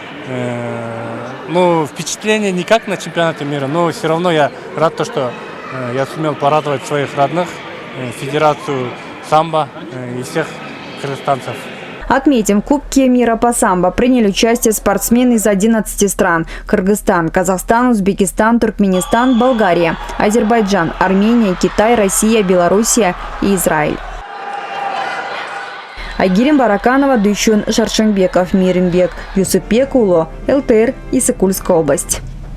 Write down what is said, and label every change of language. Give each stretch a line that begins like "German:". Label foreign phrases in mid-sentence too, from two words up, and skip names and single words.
Russian: Ну, впечатление не как на чемпионате мира, но все равно я рад, что я сумел порадовать своих родных, федерацию самбо и всех кыргызстанцев. Отметим, в Кубке мира по самбо приняли участие спортсмены из 11 стран: Кыргызстан, Казахстан, Узбекистан, Туркменистан, Болгария, Азербайджан, Армения, Китай, Россия, Белоруссия и Израиль. Айгерим Бараканова, Дүйшөн Шаршенбеков, Миримбек Юсупбек улы, ЛТР, Исыкульская область.